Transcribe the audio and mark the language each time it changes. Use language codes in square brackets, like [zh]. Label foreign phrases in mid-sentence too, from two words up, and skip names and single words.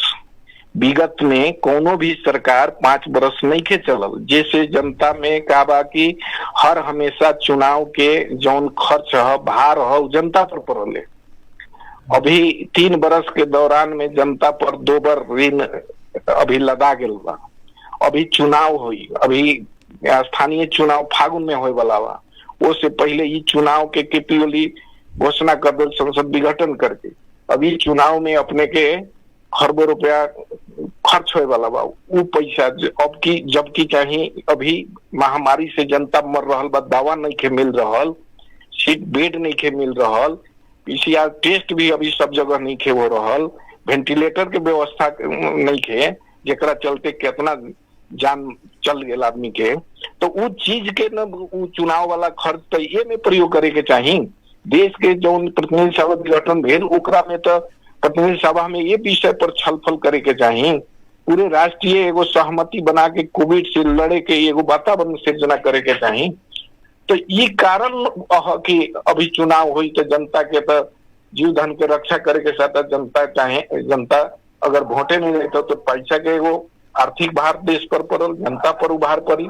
[bho] विगत में कोनो भी सरकार 5 वर्ष नहीं के चलल, जैसे जनता में का बा कि हर हमेशा चुनाव के जौन खर्च है भार है जनता पर पड़ले। अभी 3 वर्ष के दौरान में जनता पर 2 बार ऋण अभी लदा गेल बा। अभी चुनाव हुई, अभी स्थानीय चुनाव फागुन में होए वाला बा, वो से पहले ये चुनाव के केपी ओली घोषणा कर दे संसद विघटन करके। अभी चुनाव में अपने के खरबों रुपया खर्च होए वाला बा, वो पैसा अब की जबकि चाहिए अभी महामारी से जनता मर रहल बा, दवा नहीं के मिल रहल, सीट बेड नहीं के मिल रहल, पीसीआर टेस्ट भी अभी सब जगह नहीं के हो रहल, वेंटिलेटर के व्यवस्था नहीं के, जेकरा चलते कितना जान चल गया आदमी के। तो वो चीज के न चुनाव वाला खर्च तो ये में प्रयोग करे के चाहिए। देश के जो प्रतिनिधि सभा विघटन भेल ओकरा में तो प्रतिनिधि सभा में ये विषय पर छलफल करे के चाहिए, पूरे राष्ट्रीय एगो सहमति बना के कोविड से लड़े के एगो वातावरण सिर्जना करे के चाहिए। तो ये कारण कि अभी चुनाव हुई तो जनता के तो जीव धन के रक्षा करे के साथ जनता चाहे, जनता अगर वोटे नहीं देता तो पैसा के एगो आर्थिक भार देश पर पड़ल, जनता पर उभार पड़ी।